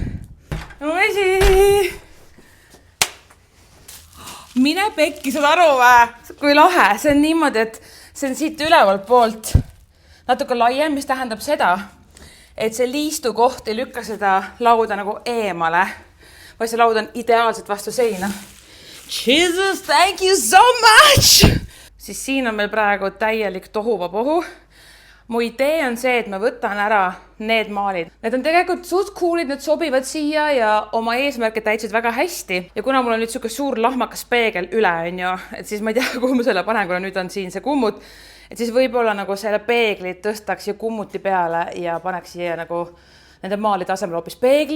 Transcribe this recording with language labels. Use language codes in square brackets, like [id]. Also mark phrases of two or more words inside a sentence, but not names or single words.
[et] No vesi. Mine pekki, saad aru või? Kui lahe. See on niimoodi, et see on siit ülevalt poolt natuke laiem, mis tähendab seda, et see liistu koht ei lükka seda lauda nagu eemale, vaid see laud on ideaalselt vastu seina. [en] Jesus, thank you so much! [et] Siis siin on meil praegu täielik tohuvapohu. Mu idee on see, et ma võtan ära need maalid. Need on tegelikult suht coolid, need sobivad siia ja oma eesmärke täitsid väga hästi. Ja kuna mul on nüüd siuke suur lahmakas peegel üle, et siis ma ei tea, kuhu ma selle panen, kuna nüüd on siin see kummut, et siis võib-olla nagu selle peeglit tõstaks ja kummuti peale ja paneks siia nagu nende maalide asemel hoopis peegli.